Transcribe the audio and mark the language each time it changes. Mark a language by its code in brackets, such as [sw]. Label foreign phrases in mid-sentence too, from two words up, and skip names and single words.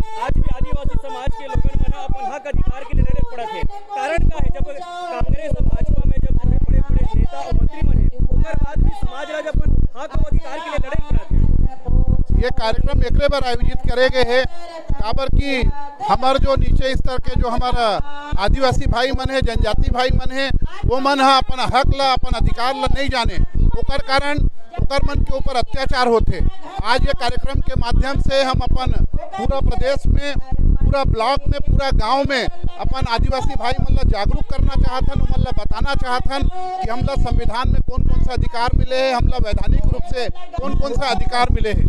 [hne] आज भी आदिवासी समाज के लोगों ने अपन हक अधिकार के लिए लड़े पड़ा थे। कारण क्या है, जब कांग्रेस और भाजपा में जब बड़े नेता और मंत्री बने उसके बाद भी समाज राज अपन हक और अधिकार के लिए लड़े पड़ा थे। ये कार्यक्रम एक बार आयोजित करे गए है काबर की हमार जो नीचे स्तर के जो हमारा आदिवासी भाई मन है, जनजाति भाई मन है, वो मन है अपन हक ला, अपन अधिकार ला नहीं जाने, ओकर कारण ओकर मन के ऊपर अत्याचार होते। आज ये कार्यक्रम के माध्यम से हम अपन पूरा प्रदेश में पूरा ब्लॉक में पूरा गांव में अपन आदिवासी भाई मतलब जागरूक करना चाहतन, मतलब बताना चाहतन कि हमला संविधान में कौन कौन सा अधिकार मिले हैं, हमला वैधानिक रूप से कौन कौन सा अधिकार मिले हैं।